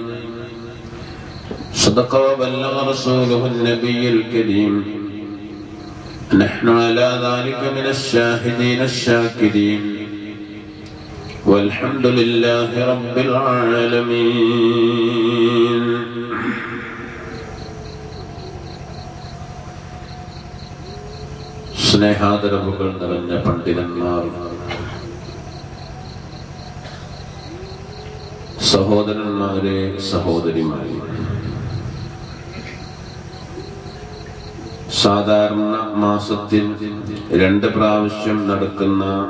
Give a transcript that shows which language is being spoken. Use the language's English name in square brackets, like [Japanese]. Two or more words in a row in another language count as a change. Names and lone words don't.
[Arabic] صدق وبلغ رسوله النبي الكريم. نحن على ذلك من الشاهدين الشاكرين والحمد لله رب العالمين. [Malayalam] സ്നേഹാദരവുകൾ നിറഞ്ഞ പണ്ഡിതന്മാർ, സഹോദരന്മാരെ, സഹോദരിമാരെ, സാധാരണ മാസത്തിൽ 2 പ്രാവശ്യം നടക്കുന്ന